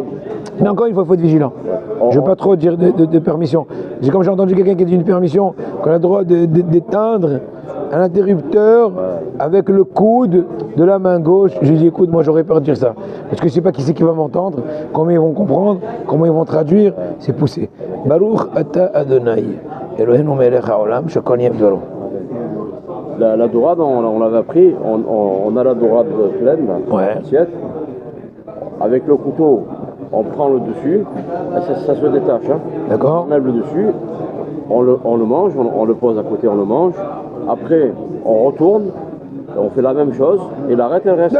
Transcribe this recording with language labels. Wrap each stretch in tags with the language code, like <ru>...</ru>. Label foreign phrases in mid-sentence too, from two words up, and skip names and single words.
<fr>Mais encore une fois, il faut être vigilant. Je ne veux pas trop dire de permission. Comme j'ai entendu quelqu'un qui a dit une permission, qu'on a le droit d'éteindre un interrupteur avec le coude de la main gauche. J'ai dit, écoute, moi j'aurais peur de dire ça. Parce que je ne sais pas qui c'est qui va m'entendre, comment ils vont comprendre, comment ils vont traduire. C'est poussé.</fr> <he>ברוך אתה אדוני אלוהינו מלך העולם שהכל נהיה בדברו.</he> <fr>La dorade, on l'avait appris. On a la dorade pleine, là, Ouais. assiette. Avec le couteau, on prend le dessus, et ça se détache. Hein. D'accord? On enlève le dessus, on le mange, on le pose à côté, on le mange. Après, on retourne, et on fait la même chose, et l'arête, elle reste.</fr>